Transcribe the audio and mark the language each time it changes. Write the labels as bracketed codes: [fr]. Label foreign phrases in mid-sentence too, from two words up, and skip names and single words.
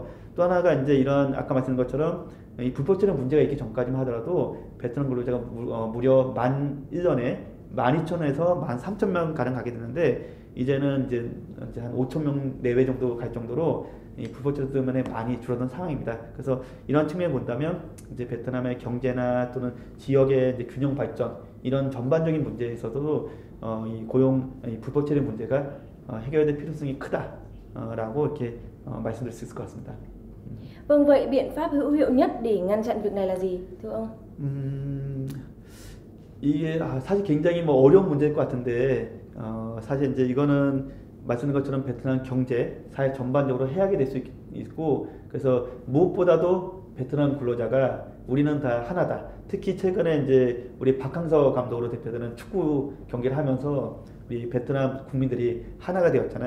[ko] 또 하나가 이제 이런 아까 말씀드린 것처럼 이 불법 체류 문제가 있기 전까지만 하더라도 베트남 근로자가 무려 1년에 12,000에서 13,000명 가량 가게 되는데 이제는 이제 한 5,000명 내외 정도 갈 정도로 이 불법 체류 때문에 많이 줄어든 상황입니다. 그래서 이런 측면을 본다면 이제 베트남의 경제나 또는 지역의 이제 균형 발전 이런 전반적인 문제에 있어서도 이 불법 체류 문제가 해결될 필요성이 크다라고 이렇게 말씀드릴 수 있을 것 같습니다. [vi] Vâng, vậy biện pháp hữu hiệu nhất để ngăn chặn việc này là gì, thưa ông? [ko] 이게 사실 굉장히 뭐 어려운 문제일 것 같은데 사실 이제 이거는 말씀드린 것처럼 베트남 경제, 사회 전반적으로 해악이 될 수 있고 그래서 무엇보다도 베트남 근로자가 우리는 다 하나다. 특히 최근에 이제 우리 박항서 감독으로 대표되는 축구 경기를 하면서 우리 베트남 국민들이 하나가 되었잖아요.